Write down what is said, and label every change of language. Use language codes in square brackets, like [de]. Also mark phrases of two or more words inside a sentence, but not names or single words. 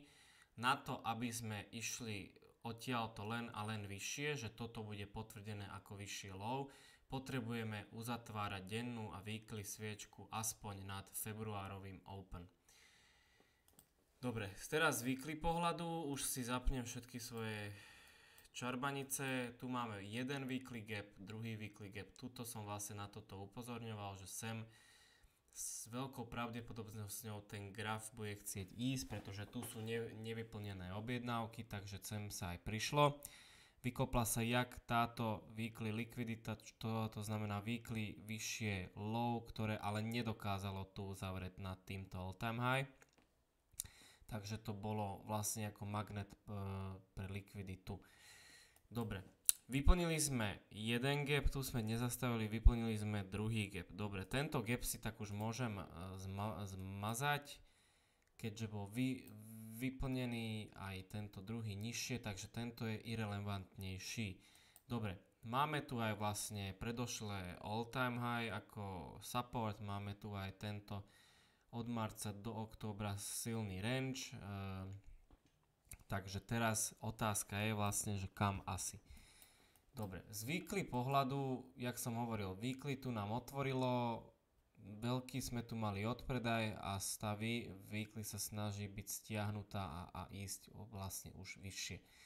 [sk] Na to, aby sme išli odtiaľto len a len vyššie, že toto bude potvrdené ako vyššie low, potrebujeme uzatvárať dennú a weekly sviečku aspoň nad februárovým open. Dobre, teraz z weekly pohľadu už si zapnem všetky svoje čarbanice. Tu máme jeden [en] weekly gap, [sk] druhý [en] weekly gap. [sk] Tuto som vlastne na toto upozorňoval, že sem s veľkou pravdepodobnosťou ten graf bude chcieť ísť, pretože tu sú nevyplnené objednávky, takže sem sa aj prišlo. Vykopla sa jak táto weekly likvidita, to znamená weekly vyššie low, ktoré ale nedokázalo tu uzavrieť nad týmto [en] all time high. [sk] Takže to bolo vlastne ako magnet pre likviditu. Dobre, vyplnili sme jeden gap, tu sme nezastavili, vyplnili sme druhý gap. Dobre, tento gap si tak už môžem zmazať, keďže bol vyplnený aj tento druhý nižšie, takže tento je irelevantnejší. Dobre, máme tu aj vlastne predošlé [en] all time high [sk] ako support, máme tu aj tento od marca do októbra silný range, takže teraz otázka je vlastne, že kam asi. Dobre, z weekly pohľadu, jak som hovoril, weekly tu nám otvorilo, veľký sme tu mali odpredaj a stavy weekly sa snaží byť stiahnutá a ísť vlastne už vyššie.